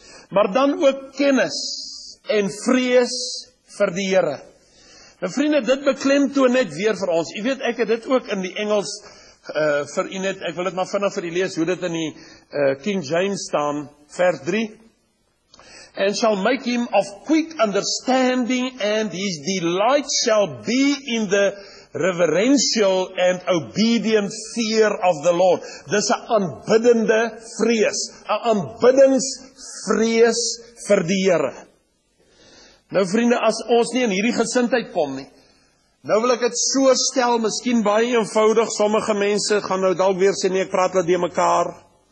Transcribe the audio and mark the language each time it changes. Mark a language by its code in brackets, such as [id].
[af] Maar dan ook kennis en vrees vir die Here. Nou vriende, dit beklemtoon net weer vir ons. U weet, ek het dit ook in die Engels vir u net, ek wil dit maar vinnig vir u lees, hoe dit in die King James staan, vers 3. [en] And shall make him of quick understanding, and his delight shall be in the reverential and obedient fear of the Lord. [af] Dis 'n aanbiddende vrees, 'n aanbiddingsvrees vir die Here. Nou vriende, as ons nie in hierdie gesindheid kom nie, nou wil ek dit so stel, miskien baie eenvoudig, sommige mense gaan nou dalk weer sê, nee, ek praat hulle de mekaar.